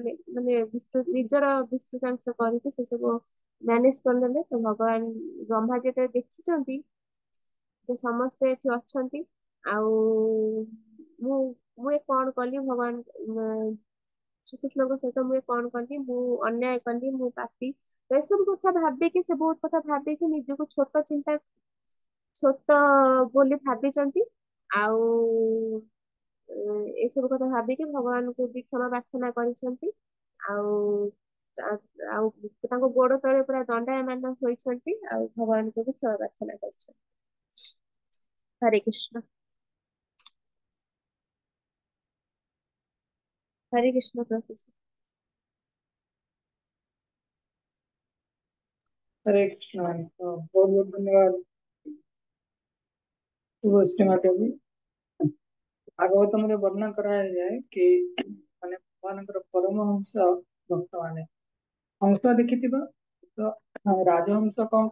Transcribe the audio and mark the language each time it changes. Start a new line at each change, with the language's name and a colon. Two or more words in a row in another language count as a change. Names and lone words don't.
Odia: ମାନେ ନିଜର ବିଶ୍ରୁତାଂଶ କରିକି ସେ ସବୁ ମ୍ୟାନେଜ କରିନେଲେ ତ ଭଗବାନ ବ୍ରହ୍ମା ଯେତେବେଳେ ଦେଖିଛନ୍ତି ଯେ ସମସ୍ତେ ଏଠି ଅଛନ୍ତି ଆଉ ମୁଁ ମୁଁ ଏ କଣ କଲି ଭଗବାନ ଶ୍ରୀକୃଷ୍ଣଙ୍କ ସହିତ ମୁଁ ଏ କଣ କଲି ମୁଁ ଅନ୍ୟାୟ କଲି ମୁଁ ପାପୀ ଏସବୁ କଥା ଭାବିକି ସେ ବହୁତ କଥା ଭାବିକି ନିଜକୁ ଛୋଟ ବୋଲି ଭାବିଛନ୍ତି ଆଉ ଏସବୁ କଥା ଭାବିକି ଭଗବାନଙ୍କୁ ବି କ୍ଷମା ପ୍ରାର୍ଥନା କରିଛନ୍ତି ଆଉ ଆଉ ତାଙ୍କ ଗୋଡ ତଳେ ପୁରା ଦଣ୍ଡାୟମାନ ହୋଇଛନ୍ତି ଆଉ ଭଗବାନଙ୍କୁ ବି କ୍ଷମା ପ୍ରାର୍ଥନା କରିଛନ୍ତି।
Hindi: ହରେ କୃଷ୍ଣ। हरे कृष्ण प्रभु जी। हरे कृष्ण। तो बहुत बहुत धन्यवाद शुभश्री माता जी।
Odia: ଭାଗବତମ ରେ ବର୍ଣ୍ଣନ କରାଏ କି ମାନେ ଭଗବାନ ପରମହଂସ ଭକ୍ତ ମାନେ ହଂସ ଦେଖିଥିବା ତୋ ରାଜହଂସ କୌନ